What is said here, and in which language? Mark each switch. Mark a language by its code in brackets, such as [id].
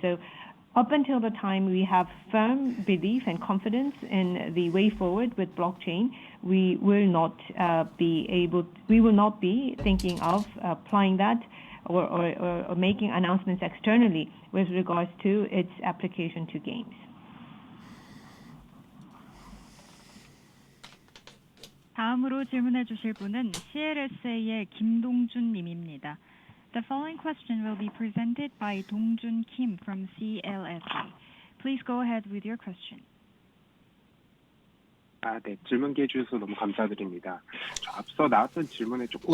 [en] So up until the time we have firm belief and confidence in the way forward with blockchain, we will not be thinking of applying that or making announcements externally with regards to its application to games. [ko] 다음으로 질문해 주실 분은 CLSA의 김동준 님입니다. [en] The following question will be presented by Dongjun Kim from CLSA. Please go ahead with your question. [ko] 네, 질문 기회 주셔서 너무 감사드립니다. 앞서 나왔던 질문에 조금